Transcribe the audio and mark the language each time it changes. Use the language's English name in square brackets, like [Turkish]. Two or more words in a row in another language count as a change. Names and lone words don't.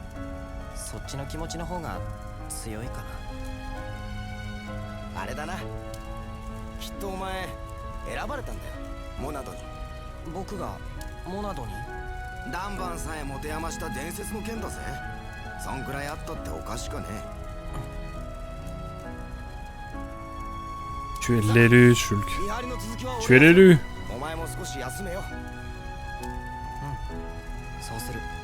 [Japanese] そっちの気持ちの方が強いかな。あれだな、きっとお前選ばれたんだよ、モナドに。僕がモナドに？ダンバンさえ持て余した伝説の剣だぜ。そんくらいあったっておかしかねえ。 [French] Tu es l'élu, Shulk. Tu es l'élu. [Japanese] お前も少し休めよ。そうする。